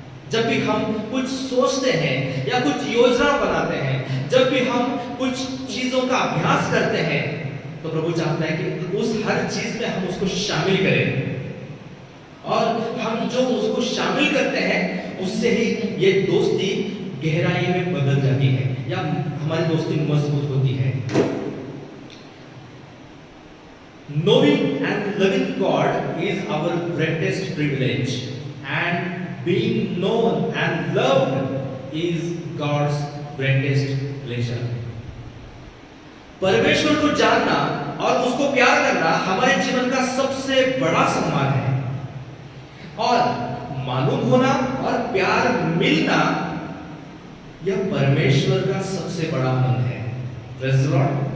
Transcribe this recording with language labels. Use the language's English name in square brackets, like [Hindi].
[Hindi] जब भी हम कुछ सोचते हैं या कुछ योजना बनाते हैं, जब भी हम कुछ चीजों का अभ्यास करते हैं, तो प्रभु चाहता है कि उस हर चीज में हम उसको शामिल करें। और हम जो उसको शामिल करते हैं उससे ही ये दोस्ती गहराई में बदल जाती है या हमारी दोस्ती मजबूत होती है। [English] Knowing and loving God is our greatest privilege, and being known and loved is God's greatest pleasure. [Hindi] परमेश्वर को जानना और उसको प्यार करना हमारे जीवन का सबसे बड़ा सम्मान है, और मालूम होना और प्यार मिलना यह परमेश्वर का सबसे बड़ा आनंद है। [English] Praise the Lord।